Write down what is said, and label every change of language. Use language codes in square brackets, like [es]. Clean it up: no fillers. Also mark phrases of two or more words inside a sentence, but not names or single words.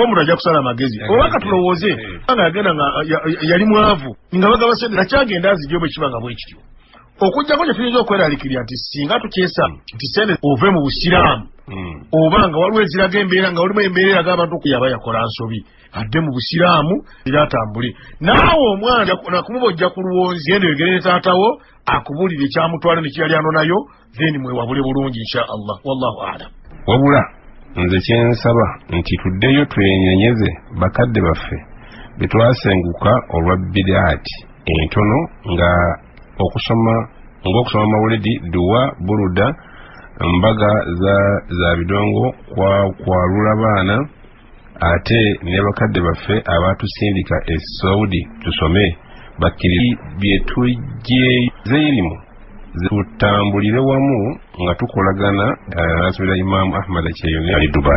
[lg] omuntu ajja kusala amagezi oba katulowooze nga yagenda nga yali mwavu nga bagaba sente nakyagenda azijyo bwe kiba nga bwe kityo okujjako kye tuyinza okweraliikirira nti singa tukyesa nti sente ove mu busiraamu oba nga waliwo eziraga embeera nga walimu embeera eraga abantu okuyaba yakola nsobi adde mu busiraamu era atambule naawe omwana nakumuba ojja ku luwonzi genda oyogere ne taatawo akubuulira ekyamutwala ne kyeyali anonayo then mwewabule bulungi [ar] إن شاء الله والله أعلم. [lg] wabula nze kyensaba nti tuddeyo twenyonyeze bakadde baffe betwasenguka olwa bidaati entono nga okusoma mawulidi duwa buruda mbaga za bidongo kwalula baana ate ne bakadde baffe abatusindika e Saudi tusome bakkiriza byetujjezeirimu tutambulire wamu nga tukolagana nasubira Imam Ahmad Kyeyune ali Dubai